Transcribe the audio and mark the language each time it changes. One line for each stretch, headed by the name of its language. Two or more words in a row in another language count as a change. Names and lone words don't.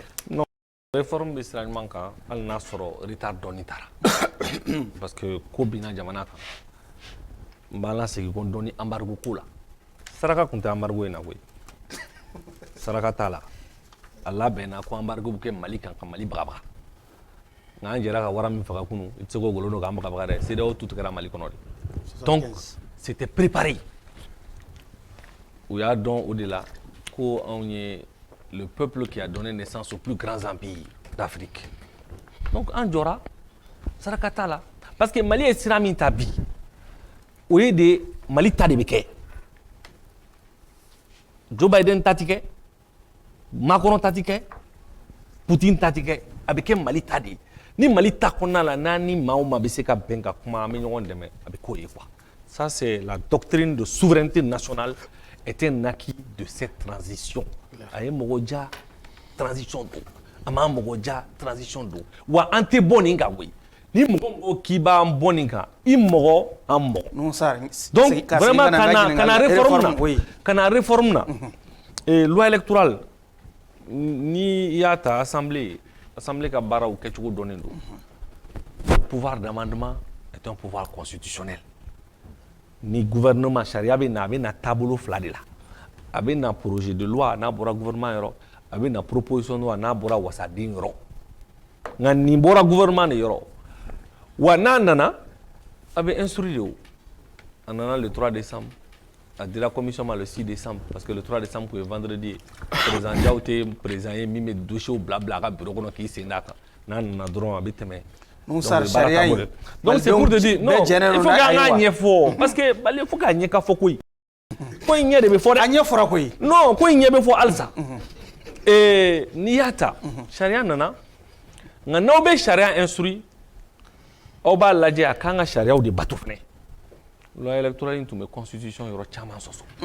Bambara: non réforme bɛ sira ɲuman kan hali n'a sɔrɔ retard dɔɔni taara parce que ko binna jamana kan n b'an lasegin ko dɔɔni embargo ko la saraka tun tɛ embargo in na koyi saraka t'a la a labɛnna ko embargo bɛ kɛ Mali kan ka Mali bagabaga nka an jɛra ka wara min faga kunu i tɛ se k'o golo don k'an bagabaga dɛ CEDEAO tu tigɛra Mali kɔnɔ de
French: donc c'était préparé
Bambara: u y'a dɔn o de la ko anw ye
French: le peuple qui a donné naissance aux plus grands empires d'Afrique
Bambara: donc an jɔra saraka t'a la parce que Mali ye sira min ta bi o ye de Mali ta de bɛ kɛ Joe Biden ta ti kɛ Macron ta ti kɛ Poutine ta ti kɛ a bɛ kɛ Mali ta de ye ni Mali ta kɔnɔna la n'an ni maa o maa bɛ se ka bɛn ka kuma an bɛ ɲɔgɔn dɛmɛ a bɛ k'o ye quoi
French: ça c'est la doctrine de souveraineté nationale est un acquis de cette transition
Bambara: a ye mɔgɔ ja transition don a ma mɔgɔ ja transition don wa an tɛ bɔ nin kan koyi ni mɔgɔ k'i b'an bɔ nin kan i mɔgɔ an mɔgɔ
French: donc vraiment
Bambara: kana réforme na
French: loi électorale
Bambara: ni y'a ta assemblée ka baaraw kɛcogo dɔnnen don
French: pouvoir d'amendement est un pouvoir constitutionnel
Bambara: ni gouvernement charia bɛ na taabolo fila de la a bɛ na
French: projet de loi
Bambara: n'a bɔra gouvernement yɔrɔ a bɛ na
French: proposition de loi
Bambara: n'a bɔra wasaden yɔrɔ nka nin bɔra gouvernement de yɔrɔ wa n'a nana a bɛ instruire de o a nana
French: le 3 décembre
Bambara: a dira commission ma
French: le 6 décembre parce que le 3 décembre
Bambara: tun ye vendredi ye président Diaw tɛ président ye min bɛ dossier bila a ka bureau kɔnɔ k'i sen d'a kan n'a nana dɔrɔn a bɛ tɛmɛ.
French: Donc c'est pour te dire non, il faut
Bambara: k'an k'a ɲɛfɔ
French: parce que il faut
Bambara: k'a ɲɛ ka fɔ koyi ko in ɲɛ de bɛ fɔ dɛ. A ɲɛ fɔra koyi. Non ko in ɲɛ bɛ fɔ halisa. N'i y'a ta sariya nana nka n'aw bɛ sariya instruire aw b'a lajɛ a kan ka sariyaw de bato fɛnɛ.
French: Loi électorale
Bambara: in tun bɛ constitution yɔrɔ caman sɔsɔ.